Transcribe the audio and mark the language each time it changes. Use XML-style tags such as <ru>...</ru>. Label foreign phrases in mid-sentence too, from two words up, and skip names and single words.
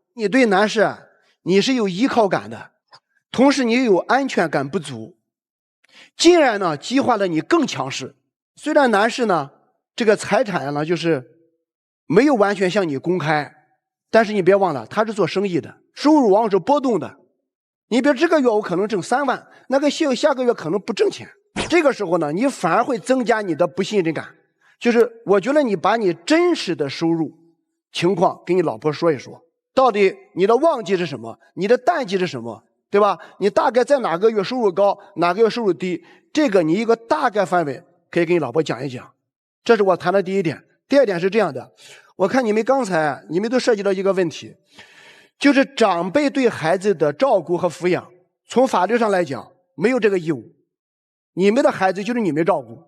<zh>你對男士你是有依靠感的，同時你又有安全感不足，竟然呢激化了你更強勢。雖然男士呢這個財產呢就是沒有完全向你公開，但是你別忘了他是做生意的，收入往往是波動的。你比如這個月我可能掙3萬，那個下個月可能不掙錢，這個時候呢你反而會增加你的不信任感。就是我覺得你把你真實的收入情況跟你老婆說一說，到底你的旺季是什麼，你的淡季是什麼，對吧？你大概在哪個月收入高，哪個月收入低，這個你一個大概範圍可以跟你老婆講一講。這是我談的第一點。第二點是這樣的，我看你們剛才你們都涉及到一個問題，就是長輩對孩子的照顧和撫養，從法律上來講沒有這個義務，你們的孩子就是你們照顧。</zh>